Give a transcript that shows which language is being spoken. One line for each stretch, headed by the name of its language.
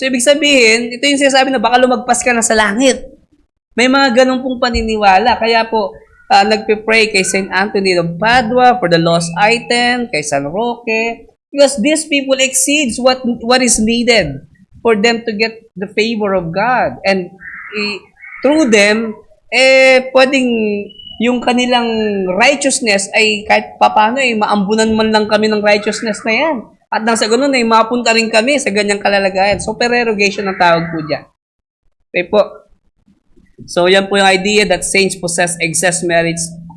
Filipino: So, ibig sabihin, ito yung sinasabi na baka lumagpas ka na sa langit. May mga ganun pong paniniwala. Kaya po, nagpe-pray kay St.
English: Anthony of Padua for the lost item,
Filipino: kay San Roque,
English: because these people exceeds what is needed for them to get the favor of God.
Filipino: And through them, pwedeng yung kanilang righteousness ay kahit papano maambunan man lang kami ng righteousness na yan. At nang sa ganun ay mapunta rin kami sa ganyang kalalagayan. So, supererogation ang tawag po dyan. Okay po.
English: So,
Filipino: yan po yung
English: idea that saints possess excess merits.